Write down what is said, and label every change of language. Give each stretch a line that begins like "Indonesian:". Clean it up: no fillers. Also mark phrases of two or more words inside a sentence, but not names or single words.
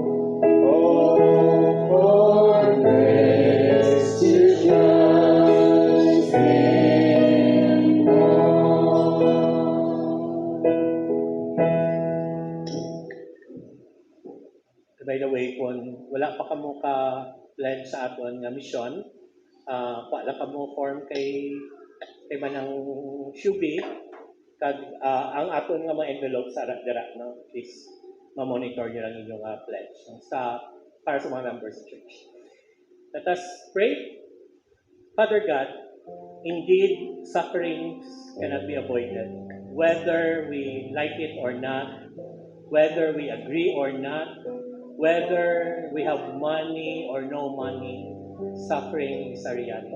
English: Oh, for grace to trust Him more. By the way,
Hiligaynon: kung wala pa kamo ka-pledge sa aton nga mission, wala kamo form kay manang Shubi, kag ang aton nga mga envelope sa dira, no? Please ma-monitor niyo lang inyong pledge para sa mga
English: members of church. Let us pray. Father God, indeed, sufferings cannot be avoided. Whether we like it or not, whether we agree or not, whether we have money or no money, suffering is a reality.